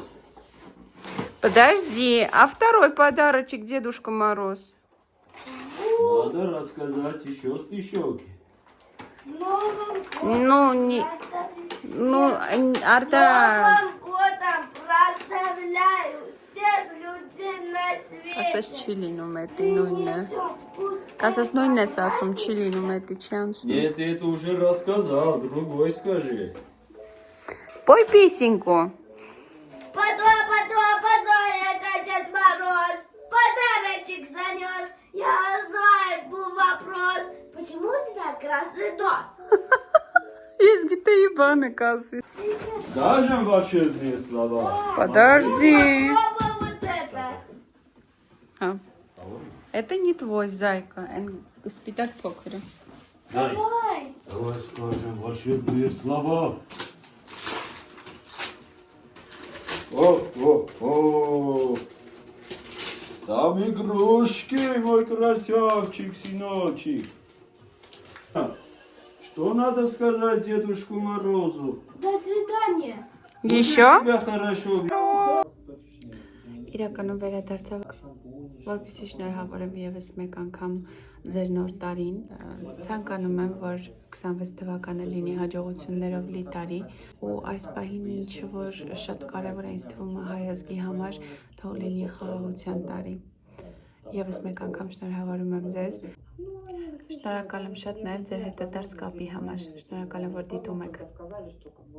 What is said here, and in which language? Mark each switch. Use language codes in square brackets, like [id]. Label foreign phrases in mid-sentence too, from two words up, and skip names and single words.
[ru] Подожди, а второй подарочек Дедушка Мороз? Надо рассказать еще стишок. С Новым годом Ну, не... Ну, Арта... Новым годом проставляю всех людей на свете. [hy] Ասես չի լինում էտի նույնը։ [ru] Принесет пусть [hy] Ասես նույնն ես ասում, չի լինում էտի, չի անցնում։ [ru] Нет, ты это уже рассказал. Другой скажи. Пой песенку. Подой, это Дед Мороз. Подарочек занес. Я знаю, был вопрос. Почему у тебя красный нос? [hy] Ես գիտեի կասի։ [ru] Скажем волшебные слова. Подожди. Попробуй вот это. А. Это не твой, зайка. Спитак покера. Дай. Давай. Давай скажем волшебные слова. О. Там игрушки, мой красавчик, сыночек. Что надо сказать Дедушку Морозу? До свидания. Еще? Себя хорошо. [hy] Իրականում վերադարձավ, որպեսզի շնորհավորեմ եւս մեկ անգամ ձեր նոր տարին։ Ցանկանում եմ, որ 26 թվականը լինի հաջողություններով լի տարի ու այս պահին ինչը որ շատ կարևոր է ինձ թվում է հայ ազգի համար, թող լինի խաղաղության տարի։ Եվս մեկ անգամ շնորհավորում եմ ձեզ։ Շնորհակալ եմ շատ նաև ձեր հետադարձ կապի համար։ Շնորհակալ եմ, որ դիտում եք։